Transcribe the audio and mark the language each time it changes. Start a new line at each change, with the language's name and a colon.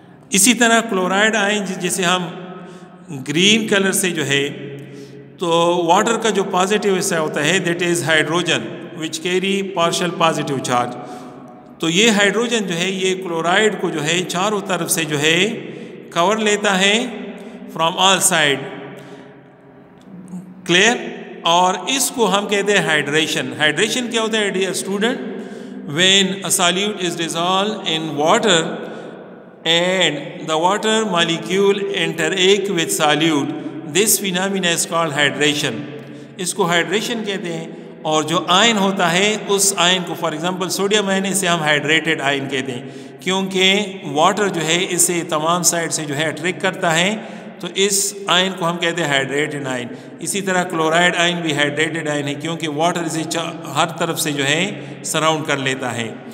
Urdu: اسی طرح کلورائڈ آئن جسے ہم گرین کلر سے جو ہے، تو واٹر کا جو پازیٹیو حصہ ہوتا ہے
English: That is hydrogen which carry partial positive charge.
Urdu: تو یہ ہائیڈروجن جو ہے یہ کلورائڈ کو جو ہے چاروں طرف سے جو ہے کور لیتا ہے
English: From all side.
Urdu: کلیئر؟ اور اس کو ہم کہتے ہیں ہائیڈریشن. ہائیڈریشن کیا ہوتا ہے
English: Dear student? When a solute is dissolved in water and the water molecule interact with solute, this phenomena is called hydration.
Urdu: اس کو ہائیڈریشن کہتے ہیں. اور جو آئن ہوتا ہے اس آئن کو
English: for example
Urdu: سوڈیم آئن اسے ہم ہائیڈریٹڈ آئن کہتے ہیں، کیونکہ واٹر جو ہے اسے تمام سائڈ سے جو ہے اٹریکٹ کرتا ہے، تو اس آئن کو ہم کہتے ہیں ہائیڈریٹڈ آئن. اسی طرح کلورائڈ آئن بھی ہائیڈریٹڈ آئن ہے کیونکہ واٹر اسے ہر طرف سے جو ہے سراؤنڈ کر لیتا ہے.